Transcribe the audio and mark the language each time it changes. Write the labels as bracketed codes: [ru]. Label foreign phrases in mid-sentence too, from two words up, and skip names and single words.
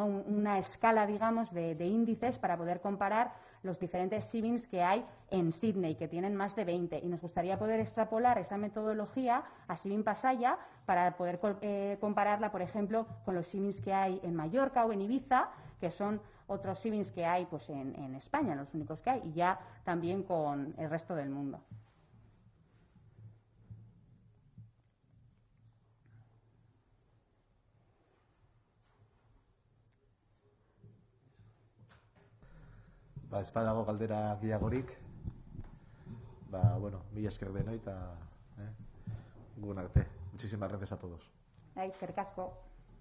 [es] Una escala, digamos, de índices para poder comparar los diferentes Sibins que hay en Sydney, que tienen más de 20. Y nos gustaría poder extrapolar esa metodología a Sibin Pasaia para poder compararla, por ejemplo, con los Sibins que hay en Mallorca o en Ibiza, que son otros Sibins que hay en España, los únicos que hay, y ya también con el resto del mundo. [eu] Ez badago galdera gehiagorik, mila esker denoi eta gun arte. [es] Muchísimas gracias a todos. [eu] Eskerrik asko.